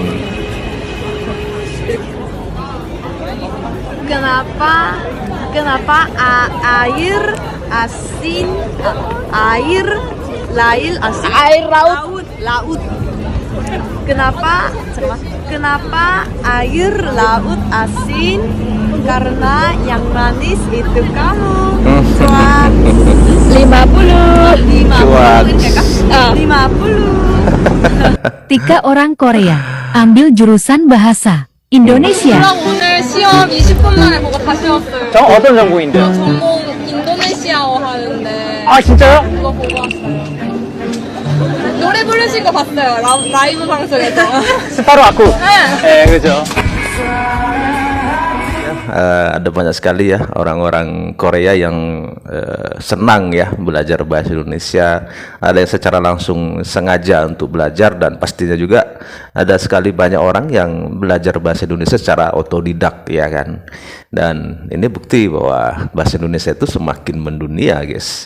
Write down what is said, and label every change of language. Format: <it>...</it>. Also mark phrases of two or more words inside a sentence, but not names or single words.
<id>Kenapa air asin air lail asin air laut kenapa air laut asin karena yang manis itu kamu. Cuak 50 Tiga orang Korea ambil jurusan bahasa Indonesia.</id> <ko>오늘 시험 20분 만에 보고 다시 왔어요. 어떤 전공인데요? 전공 인도네시아어 하는데. 아 진짜요? 그거 보고 왔어요. 노래 부르신 거 봤어요. 라이브 방송에서. 스파로 아쿠. 네. 네, 그죠.</ko> <id>ada banyak sekali ya orang-orang Korea yang senang ya belajar bahasa Indonesia. Ada yang secara langsung sengaja untuk belajar, dan pastinya juga ada sekali banyak orang yang belajar bahasa Indonesia secara otodidak ya kan. Dan ini bukti bahwa bahasa Indonesia itu semakin mendunia, guys.</id>